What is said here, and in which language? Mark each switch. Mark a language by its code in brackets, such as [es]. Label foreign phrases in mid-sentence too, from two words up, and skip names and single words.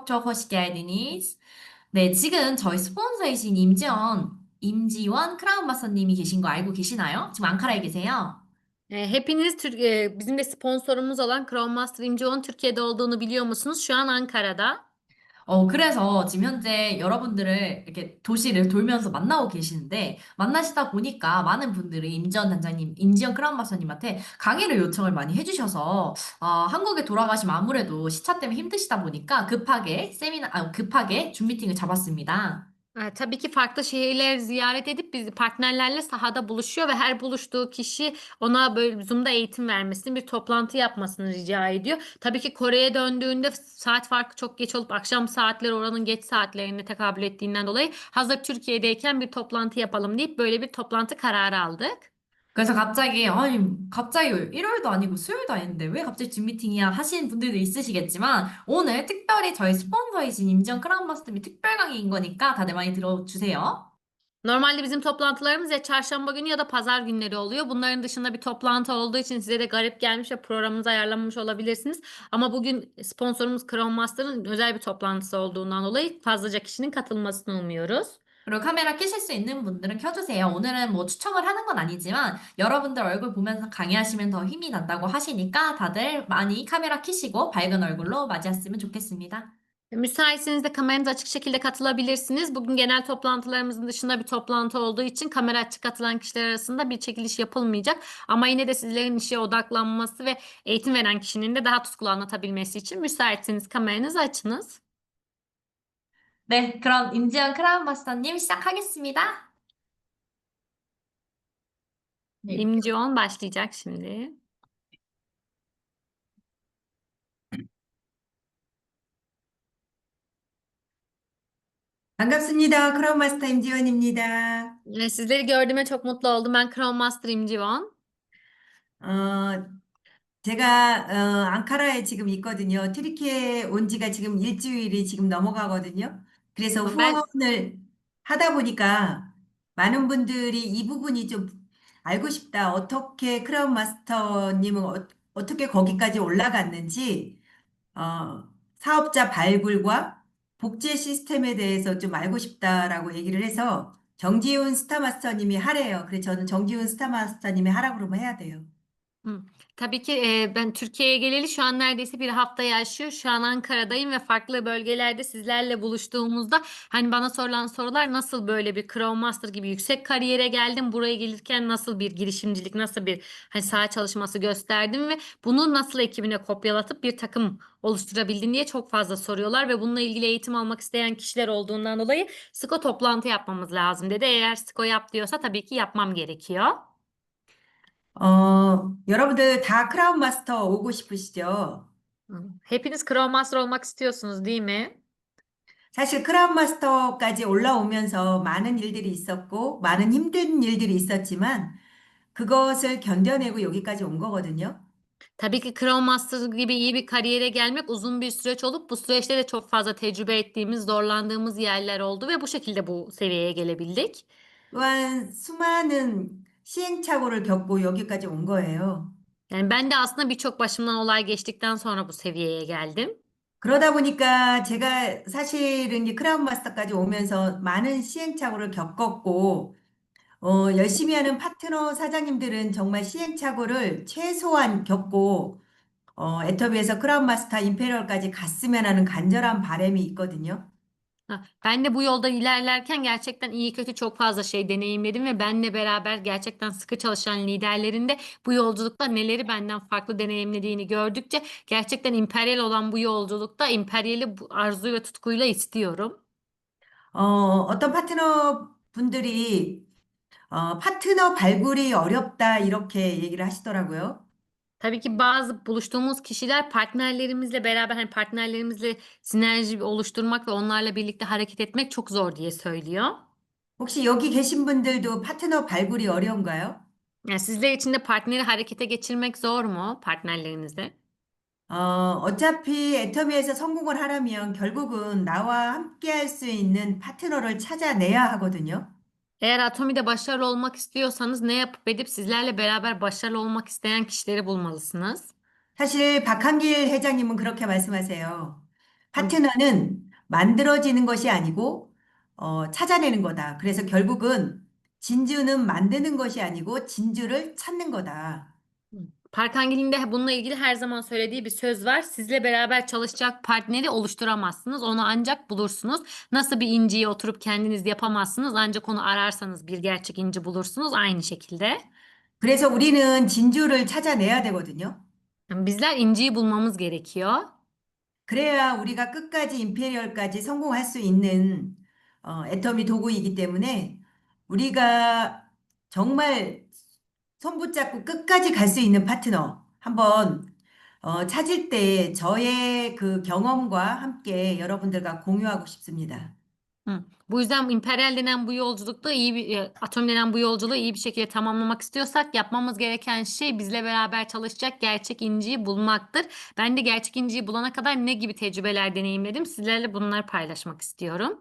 [tr] çok hoş geldiniz. [ko] 네, 지금 저희 스폰서이신 임지원 크라운 마사님이 계신 거 알고 계시나요? 지금 앙카라에 계세요? [tr] Hepiniz bizim de sponsorumuz olan Crown Master İmceo'nun Türkiye'de olduğunu biliyor musunuz? Şu an Ankara'da. [ko] 그래서 지금 현재 여러분들을 이렇게 도시를 돌면서 만나고 계시는데, 만나시다 보니까 많은 분들이 임지원 단장님, 임지원 크라운 마사님한테 강의를 요청을 많이 해주셔서, 한국에 돌아가시면 amuredo 시차 때문에 힘드시다 보니까 급하게 줌 미팅을 잡았습니다. [tr] Tabii ki farklı şehirleri ziyaret edip biz partnerlerle sahada buluşuyor ve her buluştuğu kişi ona böyle Zoom'da eğitim vermesini, bir toplantı yapmasını rica ediyor. Tabii ki Kore'ye döndüğünde saat farkı çok geç olup akşam saatleri oranın geç saatlerine tekabül ettiğinden dolayı hazır Türkiye'deyken bir toplantı yapalım deyip böyle bir toplantı kararı aldık. [ko] 그래서 갑자기 일요일도 아니고 수요일도 아닌데 왜 갑자기 줌 미팅이야 하시는 분들도 있으시겠지만 오늘 특별히 저희 스폰서이신 임지영 크라운 마스터님 특별 강의인 거니까 다들 많이 들어주세요. [tr] Normalde bizim toplantılarımız ya çarşamba günü ya da pazar günleri oluyor. Bunların dışında bir toplantı olduğu için size de garip gelmiş ve programınızı ayarlamamış olabilirsiniz. Ama bugün sponsorumuz Crown Master'ın özel bir toplantısı olduğundan dolayı fazlaca kişinin katılmasını umuyoruz. [ko] 그리고 카메라 켜실 수 있는 분들은 켜주세요. 오늘은 뭐 추첨을 하는 건 아니지만 여러분들 얼굴 보면서 강의하시면 더 힘이 난다고 하시니까 다들 많이 카메라 켜시고 밝은 얼굴로 맞이했으면 좋겠습니다. [tr] Müsaitseniz de kameranızı açık şekilde katılabilirsiniz. Bugün genel toplantılarımızın dışında bir toplantı olduğu için kamera açık katılan kişiler arasında bir çekiliş yapılmayacak. Ama yine de sizlerin işe odaklanması ve eğitim veren kişinin de daha tutkulu anlatabilmesi için müsaitseniz kameranızı açınız. [ko] 네, 그럼 임지영 크라운 마스터님 시작하겠습니다. 네. [tr] İmci 10 başlayacak şimdi. [ko] 반갑습니다. 크라운 마스터 임지원입니다. [tr] Sizleri gördüğüme çok mutlu oldum. Ben Crown Master İmci 10. [ko] 어, 제가 앙카라에 지금 있거든요. 튀르키예 온 지가 지금 일주일이 지금 넘어가거든요. 그래서 [tr] Ben [ko] 후원을 하다 보니까 많은 분들이 이 부분이 좀 알고 싶다. 어떻게 크라운 마스터님은 어떻게 거기까지 올라갔는지 사업자 발굴과 복제 시스템에 대해서 좀 알고 싶다라고 얘기를 해서 정지훈 스타마스터님이 하래요. 그래서 저는 정지훈 스타마스터님이 하라고 그러면 해야 돼요. Hı. [tr] Tabii ki ben Türkiye'ye geleli şu an neredeyse bir hafta yaşıyor. Şu an Ankara'dayım ve farklı bölgelerde sizlerle buluştuğumuzda hani bana sorulan sorular nasıl böyle bir Crow Master gibi yüksek kariyere geldim. Buraya gelirken nasıl bir girişimcilik, nasıl bir hani saha çalışması gösterdim ve bunu nasıl ekibine kopyalatıp bir takım oluşturabildin diye çok fazla soruyorlar ve bununla ilgili eğitim almak isteyen kişiler olduğundan dolayı SKO toplantı yapmamız lazım dedi. Eğer SKO yap diyorsa tabii ki yapmam gerekiyor. [ko] 여러분들 다 크라운 마스터 오고 싶으시죠? Hı. [tr] Hepiniz Crow Master olmak istiyorsunuz değil mi? [ko] 사실 크라운 마스터까지 올라오면서 많은 일들이 있었고, 많은 힘든 일들이 있었지만, 그것을 견뎌내고 여기까지 온 거거든요. [tr] Tabii ki Crow Master gibi iyi bir kariyere gelmek uzun bir süreç olup bu süreçte de çok fazla tecrübe ettiğimiz, zorlandığımız yerler oldu ve bu şekilde bu seviyeye gelebildik. [ko] 또한 수많은 시행착오를 겪고 여기까지 온 거예요. [tr] Yani ben de aslında birçok başımdan olay geçtikten sonra bu seviyeye geldim. [ko] 그러다 보니까 제가 사실은 이 크라운 마스터까지 오면서 많은 시행착오를 겪었고, 열심히 하는 파트너 사장님들은 정말 시행착오를 최소한 겪고, 애터비에서 크라운 마스터 임페리얼까지 갔으면 하는 간절한 바람이 있거든요. [tr] Ben de bu yolda ilerlerken gerçekten iyi kötü çok fazla şey deneyimledim ve benle beraber gerçekten sıkı çalışan liderlerin de bu yolculukta neleri benden farklı deneyimlediğini gördükçe gerçekten emperyal olan bu yolculukta emperyali bu arzu ve tutkuyla istiyorum. [ko] 어떤 파트너 분들이, 파트너 발굴이 어렵다, 이렇게 얘기를 하시더라고요. [tr] Tabii ki bazı buluştuğumuz kişiler partnerlerimizle beraber hani partnerlerimizle sinerji oluşturmak ve onlarla birlikte hareket etmek çok zor diye söylüyor. [ko] 혹시 여기 계신 분들도 파트너 발굴이 어려운가요? [tr] Yani sizler için de partneri harekete geçirmek zor mu partnerlerinizle? [ko] 어, 어차피 애터미에서 성공을 하려면 결국은 나와 함께 할 수 있는 파트너를 찾아내야 하거든요. [tr] Eğer Atomi'de başarılı olmak istiyorsanız ne yapıp edip sizlerle beraber başarılı olmak isteyen kişileri bulmalısınız. [ko] 사실 박한길 회장님은 그렇게 말씀하세요. 파트너는 만들어지는 것이 아니고 찾아내는 거다. 그래서 결국은 진주는 만드는 것이 아니고 진주를 찾는 거다. [tr] Park Hang-il'in de bununla ilgili her zaman söylediği bir söz var. Sizle beraber çalışacak partneri oluşturamazsınız. Onu ancak bulursunuz. Nasıl bir inciyi oturup kendiniz yapamazsınız. Ancak onu ararsanız bir gerçek inci bulursunuz. Aynı şekilde. [ko] 그래서 우리는 진주를 찾아내야 되거든요. [tr] Bizler inciyi bulmamız gerekiyor. [ko] 그래야 우리가 끝까지 임페리얼까지 성공할 수 있는 애터미 도구이기 때문에 우리가 정말 손붙잡고 끝까지 갈 수 있는 파트너 한번 찾을 때 저의 그 경험과 함께 여러분들과 공유하고 싶습니다. Hı. [tr] Bu yüzden emperyal denen bu yolculukta atom denen bu yolculuğu iyi bir şekilde tamamlamak istiyorsak yapmamız gereken şey bizle beraber çalışacak gerçek inciyi bulmaktır. Ben de gerçek inciyi bulana kadar ne gibi tecrübeler deneyimledim sizlerle bunları paylaşmak istiyorum.